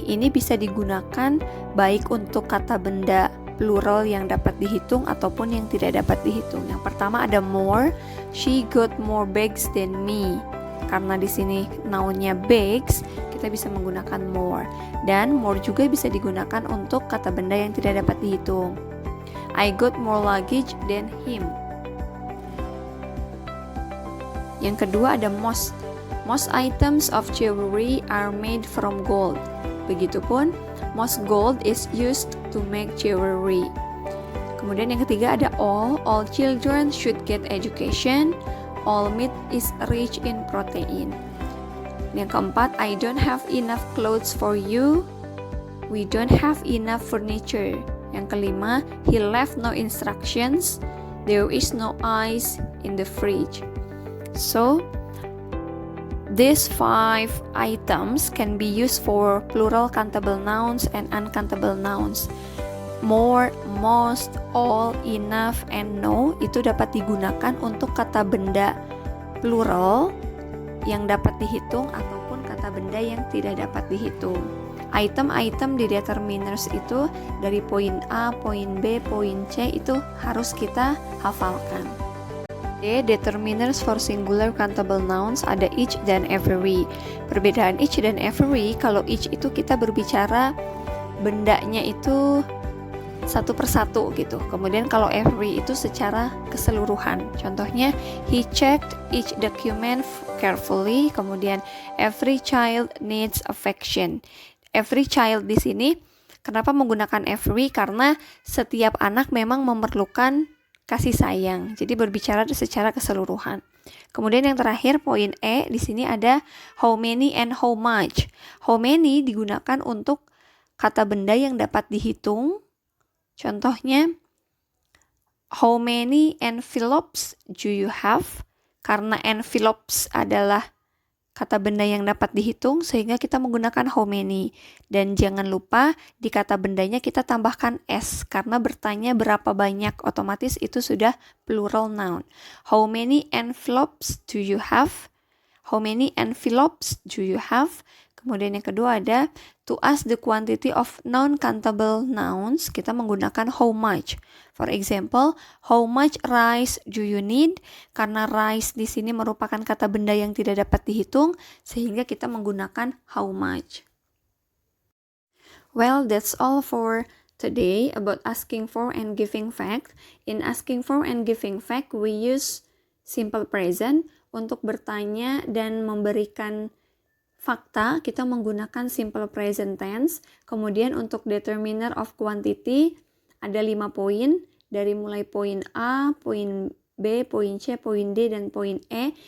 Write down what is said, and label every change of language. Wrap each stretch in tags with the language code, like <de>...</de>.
<id>Ini bisa digunakan baik untuk kata benda plural yang dapat dihitung ataupun yang tidak dapat dihitung. Yang pertama ada more.</id> <en>She got more bags than me.</en> <id>Karena di sini nounnya bags, kita bisa menggunakan more. Dan more juga bisa digunakan untuk kata benda yang tidak dapat dihitung.</id> <en>I got more luggage than him.</en> <id>Yang kedua ada</id> <en>most. Most items of jewelry are made from gold. Begitupun, most gold is used to make jewelry.</en> <id>Kemudian yang ketiga ada</id> <en>all children should get education, all meat is rich in protein.</en> <id>Yang keempat,</id> <en>I don't have enough clothes for you, we don't have enough furniture.</en> <id>Yang kelima,</id> <en>he left no instructions, there is no ice in the fridge. So, these 5 items can be used for plural countable nouns and uncountable nouns.</en> <id>More, most, all, enough, and no itu dapat digunakan untuk kata benda plural yang dapat dihitung ataupun kata benda yang tidak dapat dihitung. Item-item di determiners itu dari poin A, poin B, poin C itu harus kita hafalkan.</id> <en>Determiners for singular countable nouns ada each dan every.</en> <id>Perbedaan each dan every, kalau each itu kita berbicara bendanya itu satu persatu gitu. Kemudian kalau every itu secara keseluruhan.</id> <en>Contohnya, he checked each document carefully. Kemudian, every child needs affection. Every child</en> <id>di sini, kenapa menggunakan every? Karena setiap anak memang memerlukan kasih sayang. Jadi berbicara secara keseluruhan. Kemudian yang terakhir poin E, di sini ada</id> <en>how many and how much.</en> <id>How many digunakan untuk kata benda yang dapat dihitung.</id> <en>Contohnya, how many envelopes do you have?</en> <id>Karena envelopes adalah kata benda yang dapat dihitung, sehingga kita menggunakan how many. Dan jangan lupa, di kata bendanya kita tambahkan s, karena bertanya berapa banyak, otomatis itu sudah plural noun.</id> <en>How many envelopes do you have? How many envelopes do you have?</en> <id>Kemudian yang kedua ada</id> <en>to ask the quantity of non-countable nouns,</en> <id>kita menggunakan</id> <en>how much. For example, how much rice do you need?</en> <id>Karena rice di sini merupakan kata benda yang tidak dapat dihitung, sehingga kita menggunakan how much.</id> <en>Well, that's all for today about asking for and giving fact. In asking for and giving fact, we use simple present.</en> <id>Untuk bertanya dan memberikan fakta, kita menggunakan simple present tense. Kemudian untuk determiner of quantity, ada 5 poin. Dari mulai poin A, poin B, poin C, poin D, dan poin E.</id>